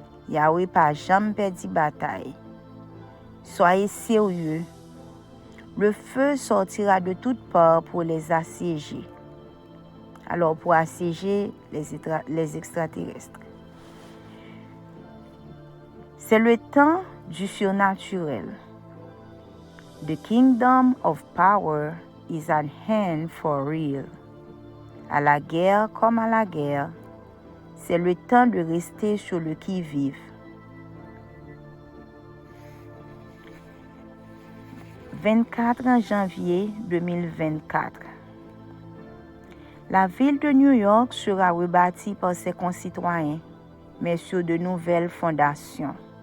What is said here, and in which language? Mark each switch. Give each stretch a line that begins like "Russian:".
French: Yahweh pas jamais perdu bataille. Soyez sérieux. Le feu sortira de toutes parts pour les assiéger. Alors pour assiéger les extraterrestres. C'est le temps du surnaturel.
English: The kingdom of power is at hand for real.
French: À la guerre comme à la guerre, c'est le temps de rester sur le qui-vive. 24 janvier 2024. La ville de New York sera rebâtie par ses concitoyens, mais sur de nouvelles fondations.